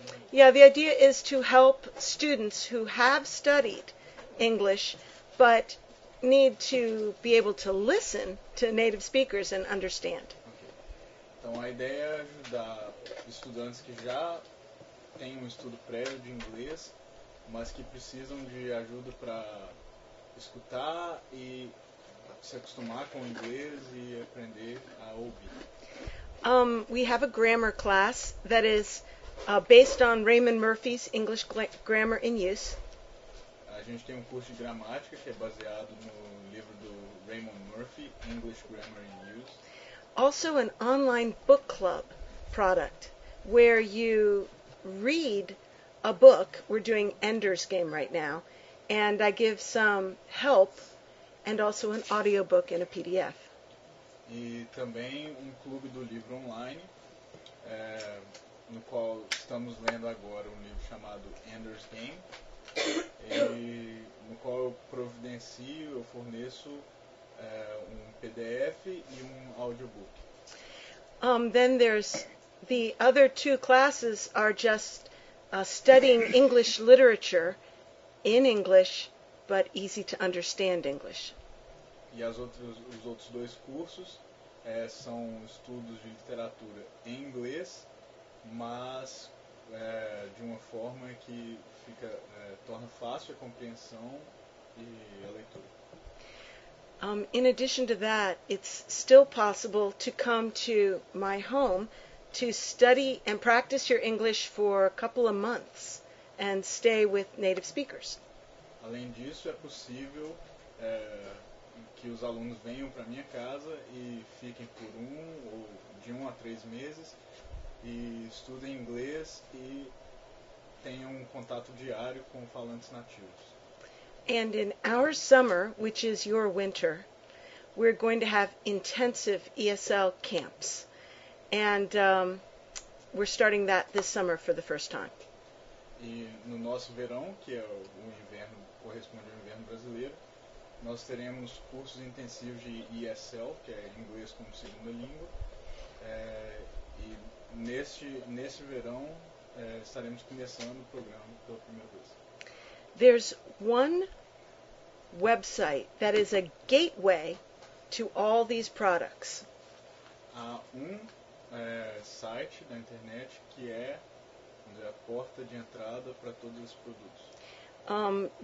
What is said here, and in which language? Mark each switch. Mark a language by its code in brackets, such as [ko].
[en] Yeah, the idea is to help students who have studied English but need to be able to listen to native speakers and understand. Okay. [pt] Então, a ideia é ajudar estudantes que já têm um estudo prévio de inglês, mas que precisam de ajuda para escutar e se acostumar com o inglês e aprender a ouvir. [en] We have a grammar class that is based on Raymond Murphy's English Grammar in Use. [pt] A gente tem um curso de gramática que é baseado no livro do Raymond Murphy, English Grammar in Use. [en] Also an online book club product where you read a book. We're doing Ender's Game right now, and I give some help and also an audiobook in a PDF. [pt] E também um clube do livro online, no qual estamos lendo agora um livro chamado Ender's Game, e no qual eu providencio, eu forneço um PDF e um audiobook. [en] Then there's the other two classes are just studying English literature in English, but easy to understand English. [pt] E os outros dois cursos são estudos de literatura em inglês, mas de uma forma que fica torna fácil a compreensão e a leitura. [en] In addition to that, it's still possible to come to my home to study and practice your English for a couple of months and stay with native speakers. [pt] Além disso, é possível que os alunos venham para minha casa e fiquem por de um a três meses e estudem inglês e tenham um contato diário com falantes nativos. [en] And in our summer, which is your winter, we're going to have intensive ESL camps. And we're starting that this summer for the first time. [pt] E no nosso verão, que é o inverno, corresponde ao inverno brasileiro, nós teremos cursos intensivos de ESL, que é inglês como segunda língua, e nesse verão estaremos começando o programa pela primeira vez. [en] There's one website that is a gateway to all these products. [pt] Há site da internet que é, vamos dizer, a porta de entrada para todos os produtos.